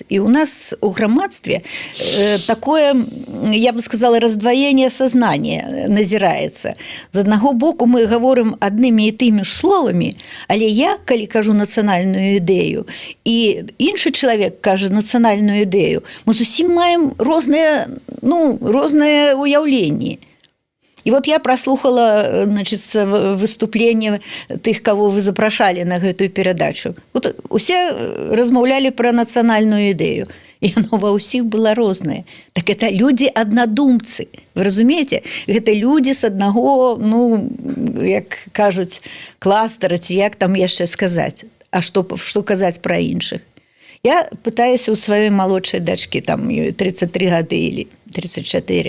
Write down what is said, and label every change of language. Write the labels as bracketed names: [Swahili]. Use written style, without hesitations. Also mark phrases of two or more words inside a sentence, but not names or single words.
[Belarusian] І у нас у грамадстве такое, я бы сказала, раздваенне сазнання назіраецца. З аднаго боку мы гаворым аднымі і тымі ж словамі, але я, калі кажу нацыянальную ідэю, і іншы чалавек кажа нацыянальную ідэю, мы зусім маем розныя уяўленні. [Russian] И вот я прослухала, значит, выступление [Belarusian] тых, кого вы запрашалі на гэтую перадачу. Вот усе размаўлялі про нацыянальную ідэю. [Russian] И оно [Belarusian] ва ўсіх было рознае. [Russian] Так это люди [Belarusian] аднадумцы. Вы разумееце? Гэта люди с аднаго, як кажуць, кластера, ці як там яшчэ сказаць. А што казаць про іншых? Я пытаюся у сваёй малодшай дачкі, там 33 гады или 34.